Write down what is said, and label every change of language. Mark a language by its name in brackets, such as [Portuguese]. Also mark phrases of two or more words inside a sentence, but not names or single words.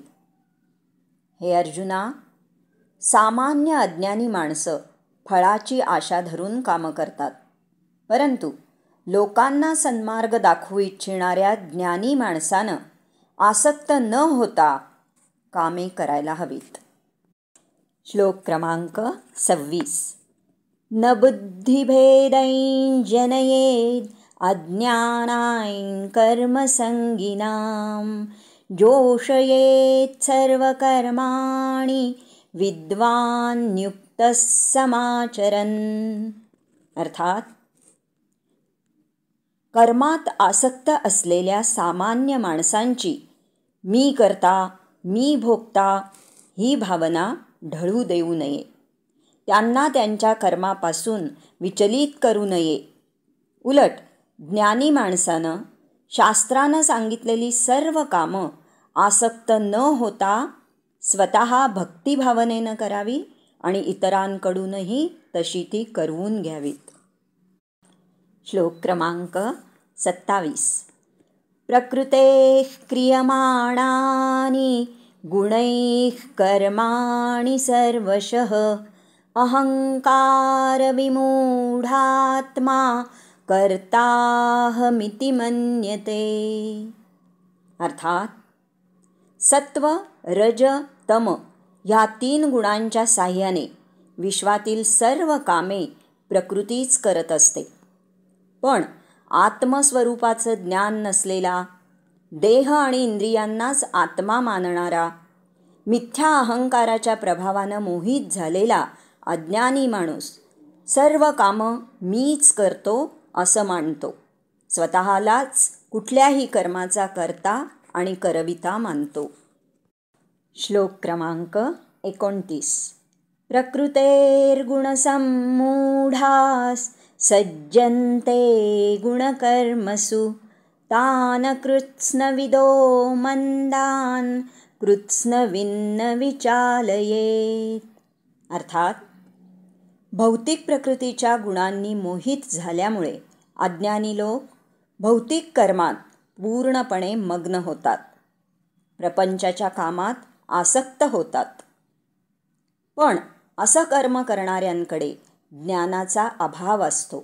[Marathi] हे अर्जुना, सामान्य अज्ञानी माणसं फळाची आशा धरून कामं करतात, परंतु लोकांना सन्मार्ग दाखवू इच्छिणाऱ्या ज्ञानी माणसानं आसक्त न होता कामे करायला हवीत. श्लोक क्रमांक 26. [Sanskrit] न बुद्धिभेदैं जनयेद् अज्ञानां कर्मसंगिनां जोषयेत् सर्वकर्माणि विद्वान् युक्तः समाचरन्. [Marathi] अर्थात कर्मात आसक्त असलेल्या सामान्य माणसांची मी करता, मी भोगता ही भावना ढळू देऊ नये. त्यांना त्यांच्या कर्मापासून विचलित करू नये. उलट ज्ञानी माणसानं शास्त्रानं सांगितलेली सर्व कामं आसक्त न होता स्वतः भक्तिभावनेनं करावी आणि इतरांकडूनही तशी ती करवून घ्यावीत. श्लोक क्रमांक 27. [Sanskrit] प्रकृतेः क्रियमाणानि गुणैः कर्माणि सर्वशः अहंकार विमूढात्मा कर्ताहमिति मन्यते. [Marathi] अर्थात सत्व, रज, तम ह्या 3 गुणांच्या साह्याने विश्वातील सर्व कामे प्रकृतीच करत असते. पण आत्मस्वरूपाचं ज्ञान नसलेला, देह आणि इंद्रियांनाच आत्मा मानणारा, मिथ्या अहंकाराच्या प्रभावानं मोहित झालेला अज्ञानी माणूस सर्व कामं मीच करतो असं मानतो. स्वतःलाच कुठल्याही कर्माचा कर्ता आणि करविता मानतो. श्लोक क्रमांक 29. [Sanskrit] प्रकृतेर्गुणसम्मूढाः सज्जन्ते गुणकर्मसु तान् कृत्स्नविदो मंदान् कृत्स्नविन्न विचालयेत्. [Marathi] अर्थात भौतिक प्रकृतीच्या गुणांनी मोहित झाल्यामुळे अज्ञानी लोक भौतिक कर्मात पूर्णपणे मग्न होतात, प्रपंचाच्या कामात आसक्त होतात. पण असं कर्म करणाऱ्यांकडे ज्ञानाचा अभाव असतो.